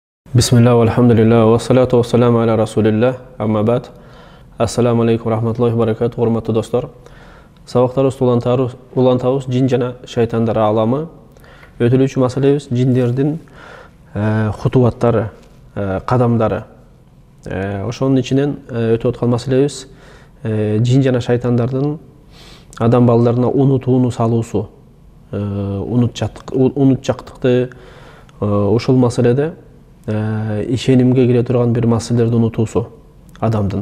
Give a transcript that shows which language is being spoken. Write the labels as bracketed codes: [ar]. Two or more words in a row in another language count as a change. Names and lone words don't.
[ar] بسم الله، الحمد لله، والصلاة والسلام على رسول الله، أما بعد. السلام عليكم، رحمة الله وبركاته, [ky] урматтуу достор. Sabaqtarыбыз улантабыз жин жана шайтандар аламы. Өтүлүүчү маселебиз жиндердин хутубаттары, кадамдары. Ошонун ичинен өтүп аткан маселебиз жин жана шайтандардын адам балдарына унутууну салуусу, унутчактыкты, ошол маселеде ишенимге кире турган бир маселелерди унутуусу адамдын.